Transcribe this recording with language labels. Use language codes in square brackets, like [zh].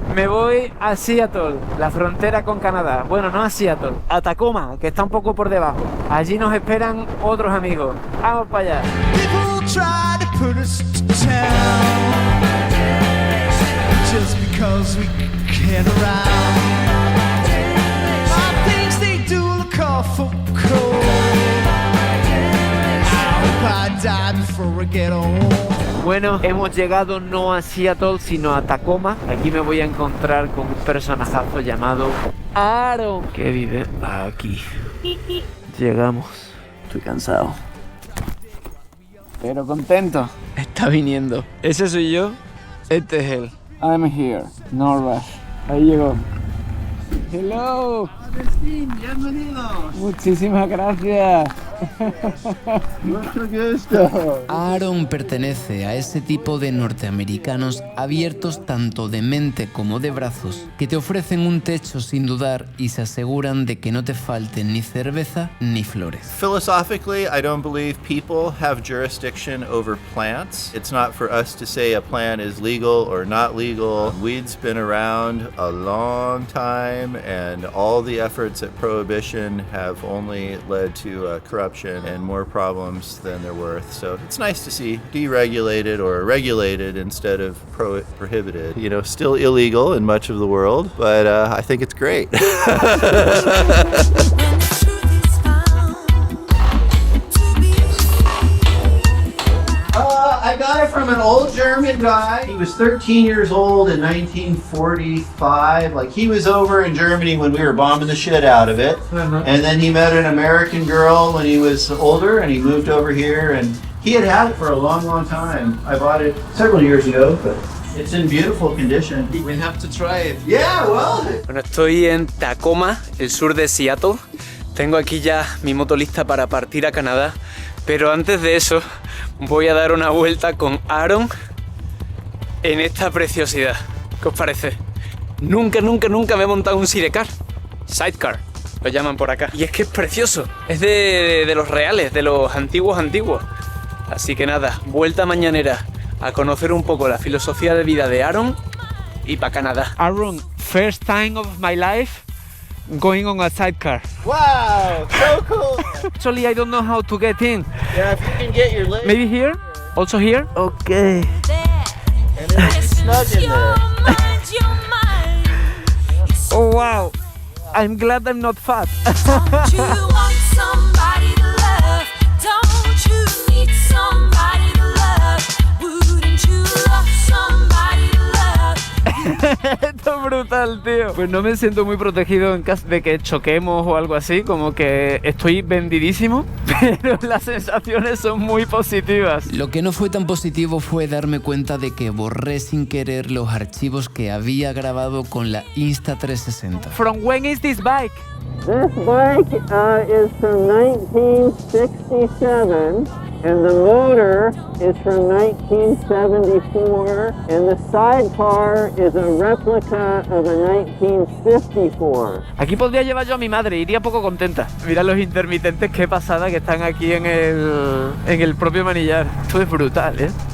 [es] Me voy a Seattle, la frontera con Canadá. Bueno, no a Seattle, a Tacoma, que está un poco por debajo. Allí nos esperan otros amigos. Vamos para allá. [en] People try to put us to town just because we get around. All things they do look awful cold. I hope I die before I get old. [es] Bueno, hemos llegado no a Seattle, sino a Tacoma. Aquí me voy a encontrar con un personajazo llamado Aaron, que vive aquí. Llegamos. Estoy cansado, pero contento. Está viniendo. Ese soy yo. Este es él. [en] I'm here. No rush. [es] Ahí llegó. [en] Hello. [es] Bienvenidos. Muchísimas gracias. Mucho gusto. Aaron pertenece a ese tipo de norteamericanos abiertos tanto de mente como de brazos, que te ofrecen un techo sin dudar y se aseguran de que no te falten ni cerveza ni flores. [en] Philosophically, I don't believe people have jurisdiction over plants. It's not for us to say a plant is legal or not legal. Weed's been around a long time, and all the efforts at prohibition have only led to corruption and more problems than they're worth. So it's nice to see deregulated or regulated instead of prohibited. You know, still illegal in much of the world, but I think it's great. I got it from an old German guy. He was 13 years old in 1945. Like, he was over in Germany when we were bombing the shit out of it. And then he met an American girl when he was older, and he moved over here, and he had it for a long, long time. I bought it several years ago, but it's in beautiful condition. We have to try it. Yeah, well. [es] Bueno, estoy en Tacoma, el sur de Seattle. Tengo aquí ya mi moto lista para partir a Canadá. Pero antes de eso, voy a dar una vuelta con Aaron en esta preciosidad. ¿Qué os parece? Nunca me he montado un sidecar. Sidecar, lo llaman por acá. Y es que es precioso. Es de los reales, de los antiguos. Así que nada, vuelta mañanera a conocer un poco la filosofía de vida de Aaron y para Canadá. [en] Aaron, first time of my life going on a sidecar. Wow, so cool. Actually, I don't know how to get in. Yeah, if you can get your leg. Maybe here? Also here? Okay. And it's snug in there. Oh wow. I'm glad I'm not fat. Don't you want somebody to love? Don't you need somebody to love? Wouldn't you love somebody to love? [es] Esto es brutal, tío. Pues no me siento muy protegido en caso de que choquemos o algo así, como que estoy vendidísimo, pero las sensaciones son muy positivas. Lo que no fue tan positivo fue darme cuenta de que borré sin querer los archivos que había grabado con la Insta360. [en] From when is this bike? This bike is from 1967, and the motor is from 1974, and the sidecar is a replica of a 1954. [es] Aquí podría llevar yo a mi madre, iría poco contenta. Mira los intermitentes, qué pasada que están aquí en el propio manillar. Esto es brutal, ¿eh?